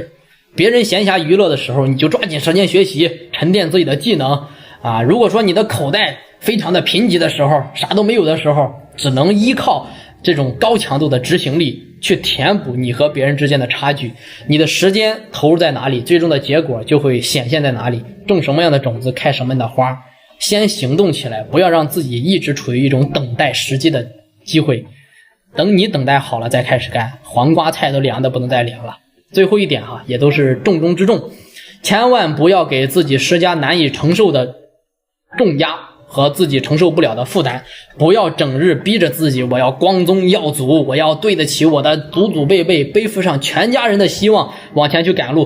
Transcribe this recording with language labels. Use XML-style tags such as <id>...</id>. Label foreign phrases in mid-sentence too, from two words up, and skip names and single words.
<zh>別人閒暇娛樂的時候，你就抓緊時間學習，沉澱自己的技能如果說你的口袋非常的貧瘠的時候，啥都沒有的時候，只能依靠這種高強度的執行力去填補你和別人之間的差距。你的時間投入在哪裡，最終的結果就會顯現在哪裡。種什麼樣的種子，開什麼樣的花。先行動起來，不要讓自己一直處於一種等待時機的機會。等你等待好了再開始幹，黃瓜菜都涼的不能再涼了。最後一點也都是重中之重，千萬不要給自己施加難以承受的重壓和自己承受不了的負擔。不要整日逼着自己，我要光宗耀祖，我要对得起我的祖祖輩輩，背負上全家人的希望往前去趕路。</zh>